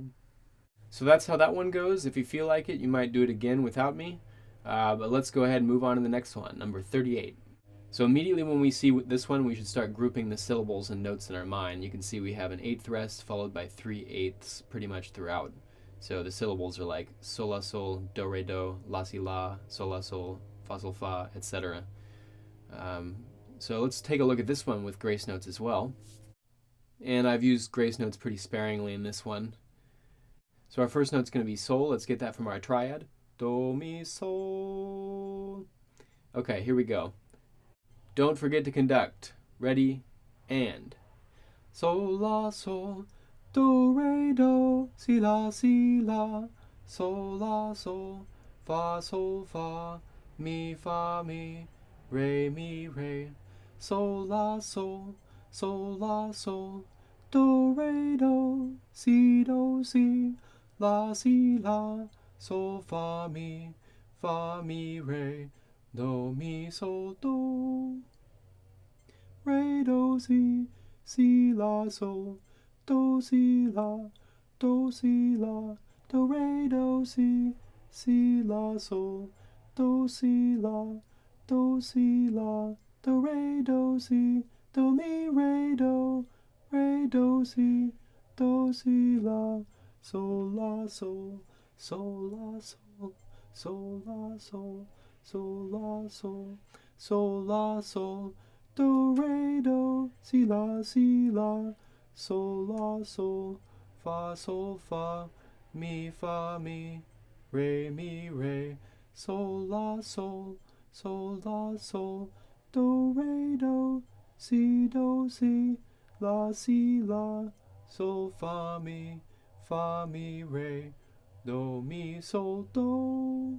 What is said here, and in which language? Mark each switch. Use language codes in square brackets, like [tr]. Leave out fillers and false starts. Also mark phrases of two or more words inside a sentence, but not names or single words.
[en] So that's how that one goes. If you feel like it, you might do it again without me. But let's go ahead and move on to the next one, number 38. So immediately when we see this one, we should start grouping the syllables and notes in our mind. You can see we have an 8th rest followed by 3/8 pretty much throughout. So the syllables are like sol, la, sol, do, re, do, la, si, la, sol, la, sol, fa, etc. So let's take a look at this one with grace notes as well. And I've used grace notes pretty sparingly in this one. So our first note's going to be sol. Let's get that from our triad. Do, mi, sol. Okay, here we go. Don't forget to conduct. Ready, and. Sol, la, sol, do, re, do, si, la, sol, fa, mi, re, sol, la, sol, do, re, do, si, la, si, la, sol, fa, mi, re, do, mi, sol, do. Re, do, si, la, sol, do, si, la, do, si, la, do, re, do, si, la, sol, do, si, la, do, si, la, do, re, do, si, do, mi, re, do, si, la, sol, la, sol, sol, la, sol, sol, la, sol, sol, la, sol, sol, la, sol, do, re, do, si, la, sol, la, sol, fa, mi, re, sol, la, sol, la, sol, do, re, do, si, la, sol, fa, mi, re, do, mi, sol, do.